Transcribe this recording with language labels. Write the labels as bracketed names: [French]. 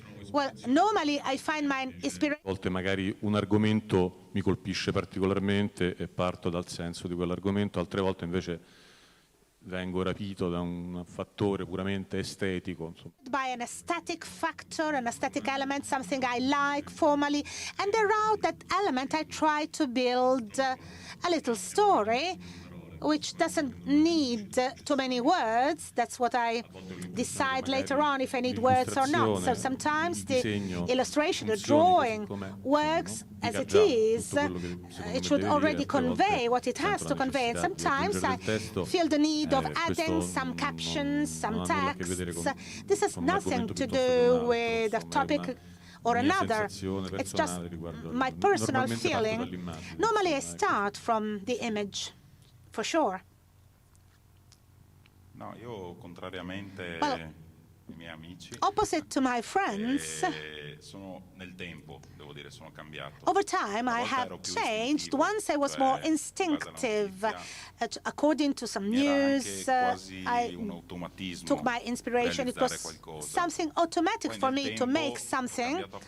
[English] Well, normally I find my inspiration. [Italian] A volte magari un argomento mi colpisce particolarmente e parto dal senso di quell'argomento, altre volte invece vengo rapito da un fattore puramente estetico. [English] By an aesthetic factor, an aesthetic element, something I like formally, and around that element I try to build a little story which doesn't need too many words. That's what I decide later on if I need words or not. So sometimes the illustration, the drawing works as it is. It should already convey what it has to convey. And sometimes I feel the need of adding some captions, some texts. This has nothing to do with a topic or another. It's just my personal feeling. Normally I start from the image. For sure. [Italian] No, io contrariamente ai miei amici. [English] Opposite to my friends. [Italian] Sono nel tempo, devo dire, sono cambiato. [English] Over time, I have changed. Once I was more instinctive, according to some news. I took my inspiration. It was something automatic for me to make something.